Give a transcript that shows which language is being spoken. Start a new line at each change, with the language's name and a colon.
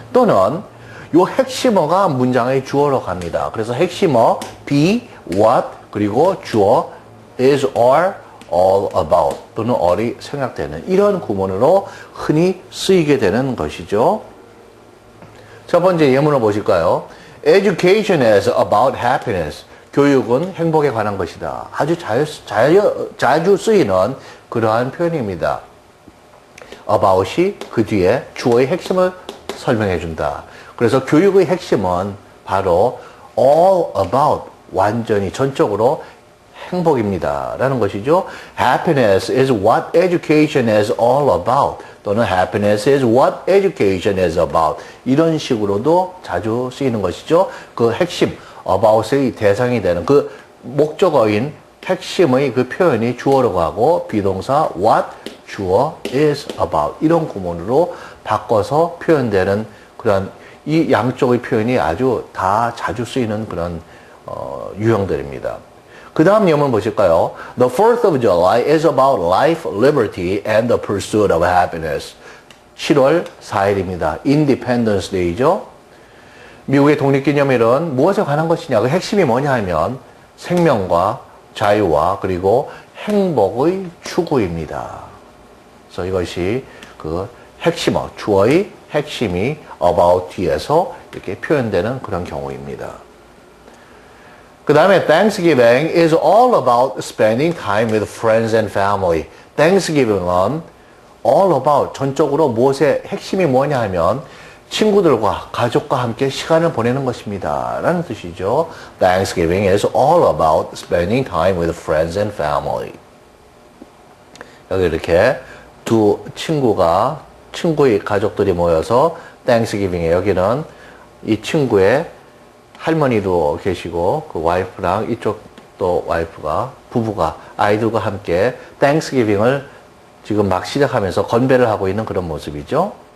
Korean: 또는 요 핵심어가 문장의 주어로 갑니다. 그래서 핵심어 be, what, 그리고 주어 is, are, all about 또는 all이 생략되는 이런 구문으로 흔히 쓰이게 되는 것이죠. 첫 번째 예문을 보실까요?
English: Education is about happiness.
Korean: 교육은 행복에 관한 것이다. 아주 자주 쓰이는 그러한 표현입니다. about이 그 뒤에 주어의 핵심을 설명해 준다. 그래서 교육의 핵심은 바로 all about, 완전히 전적으로 행복입니다. 라는 것이죠.
English: Happiness is what education is all about. 또는 happiness is what education is about.
Korean: 이런 식으로도 자주 쓰이는 것이죠. 그 핵심, about의 대상이 되는 그 목적어인 핵심의 그 표현이 주어로 가고 비동사 what, 주어 is about. 이런 구문으로 바꿔서 표현되는 그런 이 양쪽의 표현이 아주 다 자주 쓰이는 그런 유형들입니다. 그 다음 예문 보실까요?
English: The 4th of July is about life, liberty, and the pursuit of happiness.
Korean: 7월 4일입니다. Independence Day죠. 미국의 독립기념일은 무엇에 관한 것이냐? 그 핵심이 뭐냐 하면 생명과 자유와 그리고 행복의 추구입니다. 그래서 이것이 핵심어, 주어의 핵심이 about 뒤에서 이렇게 표현되는 그런 경우입니다. 그 다음에
English: Thanksgiving is all about spending time with friends and family.
Korean: Thanksgiving은 all about, 전적으로 무엇의 핵심이 뭐냐 하면 친구들과 가족과 함께 시간을 보내는 것입니다. 라는 뜻이죠.
English: Thanksgiving is all about spending time with friends and family.
Korean: 여기 이렇게 두 친구의 가족들이 모여서 Thanksgiving에 여기는 이 친구의 할머니도 계시고 그 와이프랑 이쪽 또 와이프가 부부가 아이들과 함께 Thanksgiving을 지금 막 시작하면서 건배를 하고 있는 그런 모습이죠.